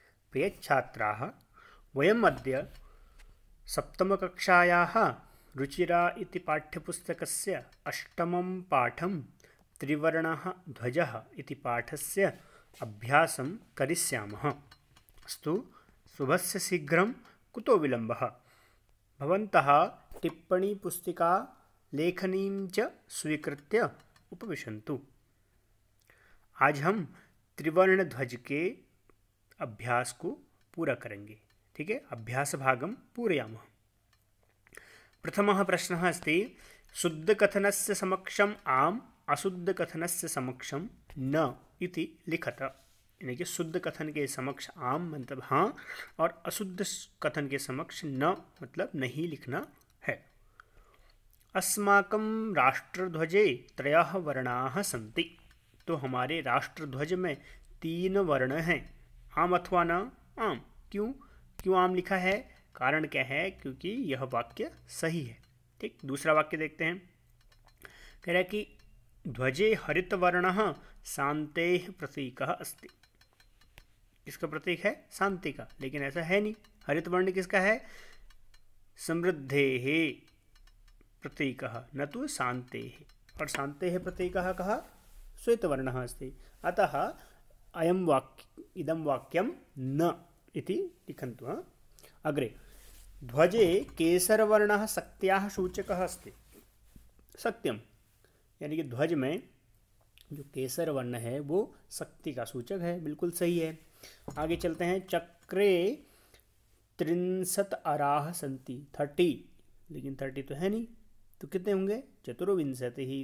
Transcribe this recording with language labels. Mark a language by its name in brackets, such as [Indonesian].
[Sanskrit] प्रियछात्राः, वयम् अद्य सप्तमकक्षायाः रुचिरा इति पाठ्यपुस्तकस्य अष्टमं पाठं त्रिवर्णः ध्वजः इति पाठस्य अभ्यासं करिष्यामः। अस्तु, शुभस्य शीघ्रं, कुतो विलम्बः। भवन्तः टिप्पणीपुस्तिका लेखनीं च स्वीकृत्य उपविशन्तु। [Hindi] आज हम त्रिवर्ण ध्वज के अभ्यास को पूरा करेंगे। ठीक है, [Sanskrit] अभ्यास भागं पूरयामः। प्रथमः प्रश्नः अस्ति, शुद्धकथनस्य समक्षम् आम्, अशुद्धकथनस्य समक्षं न इति लिखत। [Hindi] यानी कि शुद्ध कथन के समक्ष आम मतलब हाँ और अशुद्ध कथन के समक्ष न मतलब नहीं लिखना है। [Sanskrit] अस्माकं राष्ट्रध्वजे त्रयः वर्णाः सन्ति। [Hindi] तो हमारे राष्ट्रध्वज में 3 वर्ण हैं, [Sanskrit] आम अथवा न। [Hindi] आम क्यों आम लिखा है? कारण क्या है? क्योंकि यह वाक्य सही है। ठीक, दूसरा वाक्य देखते हैं। कह रहा है कि [Sanskrit] ध्वजे हरितवर्णः शान्तेः प्रतीकः अस्ति। [Hindi] इसका प्रतीक है शांति का, लेकिन ऐसा है नहीं। हरित वर्ण किसका है? [Sanskrit] समृद्धेः प्रतीकः न तो शान्तेः। और शान्तेः प्रतीकः कः? श्वेतवर्णः अस्ति। अतः इदं वाक्यं न इति लिखन्तु। अग्रे, ध्वजे केसरवर्णः शक्त्याः सूचकः अस्ति। सत्यम, [Hindi] यानी कि ध्वज में जो केसर वर्ण है वो शक्ति का सूचक है। बिल्कुल सही है। आगे चलते हैं। [Sanskrit] चक्रे 63 अराः सन्ति। [Hindi] 30, लेकिन 30 तो है नहीं, तो कितने होंगे? [Sanskrit] चतुर्विंशतिः।